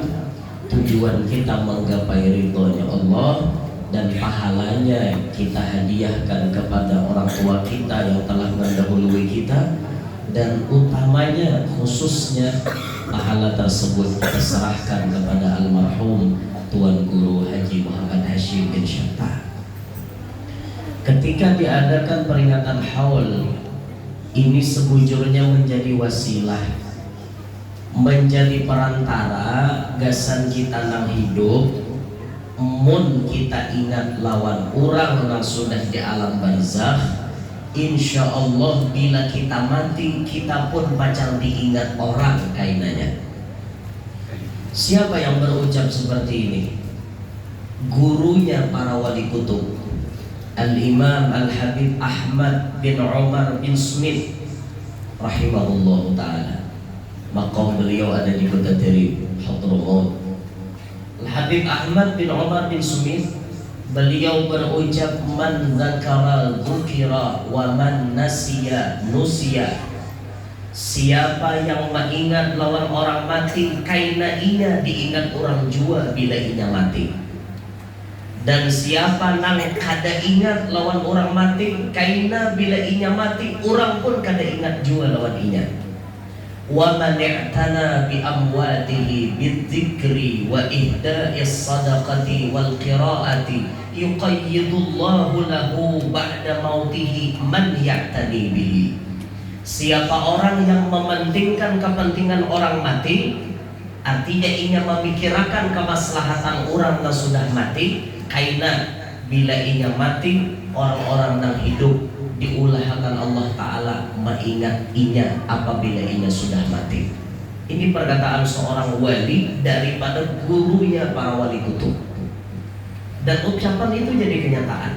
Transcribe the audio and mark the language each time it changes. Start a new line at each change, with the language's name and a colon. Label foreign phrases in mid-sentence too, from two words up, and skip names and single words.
Indonesian: Tujuan kita menggapai ridhonya Allah dan pahalanya kita hadiahkan kepada orang tua kita yang telah mendahului kita, dan utamanya khususnya pahala tersebut kita serahkan kepada almarhum Tuan Guru Haji Muhammad Hashim bin Syatta.
Banjar: Ketika diadakan peringatan haul ini sebujurnya menjadi wasilah, menjadi perantara gasan kita nang hidup. Mun kita ingat lawan orang yang sudah di alam barzakh,
Arabic: إن شاء الله
Banjar: bila kita mati kita pun pacar diingat orang kainanya.
Indonesian: Siapa yang berucap seperti ini? Gurunya para wali kutub, Al-Imam Al-Habib Ahmad bin Umar bin Smith
Arabic: رحمه الله تعالى.
Indonesian: Maqam beliau ada di kota Terib, Hadramaut. Al-Habib Ahmad bin Umar bin Smith, beliau berucap,
Arabic: من ذكر ذكر ومن نسي نسي.
Banjar: Siapa yang mengingat lawan orang mati, kaina inya diingat orang jua bila inya mati. Dan siapa nang kada ingat lawan orang mati, kaina bila inya mati, orang pun kada ingat jua lawan inya.
Arabic: ومن اعتنى بأمواته بالذكر وإهداء الصدقة والقراءة يقيض الله له بعد موته من يعتني به.
Indonesian: Siapa orang yang mementingkan kepentingan orang mati, artinya ia memikirkan kemaslahatan orang yang sudah mati,
Banjar: kaina bila ia mati, orang-orang yang hidup diulahkan Allah Ta'ala mengingat inya apabila inya sudah mati.
Indonesian: Ini perkataan seorang wali daripada gurunya para wali kutub. Dan ucapan itu jadi kenyataan.